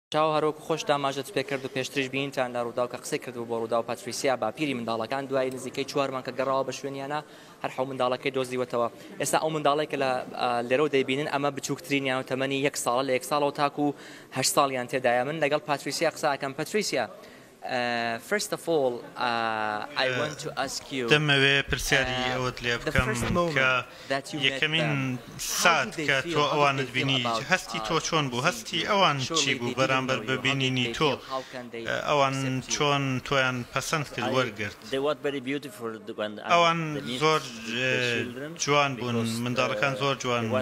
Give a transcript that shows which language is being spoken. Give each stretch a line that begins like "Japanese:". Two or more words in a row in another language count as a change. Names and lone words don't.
Central Kurdish: چاو هەروەکو خۆش داماژت پێ کرد و پێشتریش بینتان لە ڕوودا و کە قسەی کرد و بۆ ڕوودا و پاتریسیا باپیری منداڵەکان دوای نزیکەی 4 مانگ کە گەڕاوە بە شوێنیانە هەر حەو منداڵەکەی دۆزیوەتەوە. ئێستا ئەو منداڵێک کە لە لێرە دەیبینن ئەمە بچووکترینیان و تەمەنی 1 ساڵە لە 1 ساڵەوە تاکو 8 ساڵیان تێدایە. من لەگەڵ پاتریسیا قسەکەم.
English: پاتریسیا first of all I want to ask you
Central Kurdish: دەمەوێ پرسیاری ئەوت لێ بکەم کە یەکەمین سات کە تۆ ئەوانت بینی هەستی تۆ چۆن بوو؟ هەستی ئەوان چی بوو بەرامبەر ببینینی تۆ؟ ئەوان چۆن تۆیان پەسەند کرد وەرگرت؟ ئەوان زۆر جوان بوون، منداڵەکان زۆر جوان بوون.